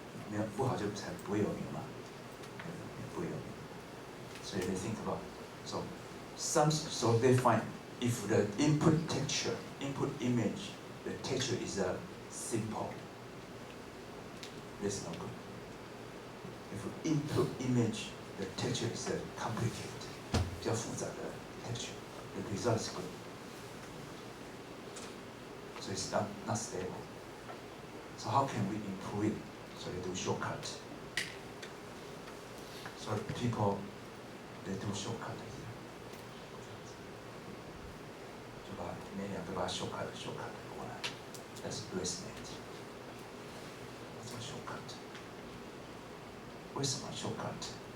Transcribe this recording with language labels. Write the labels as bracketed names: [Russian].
[Chinese] 没有不好就才不会有名嘛，不会有名。所以 [English] they think about so they find if the input image, the texture is simple, that's no good. If input image, the texture is complicated, [Chinese] 比较复杂的 [English] texture, the result is good. So it's not stable. So how can we improve it? So they do shortcut. So people, they do shortcut here. [Chinese] 就把每2个把它 shortcut 过来。 [English] That's ResNet. [Chinese] 做 shortcut. 为什么 shortcut？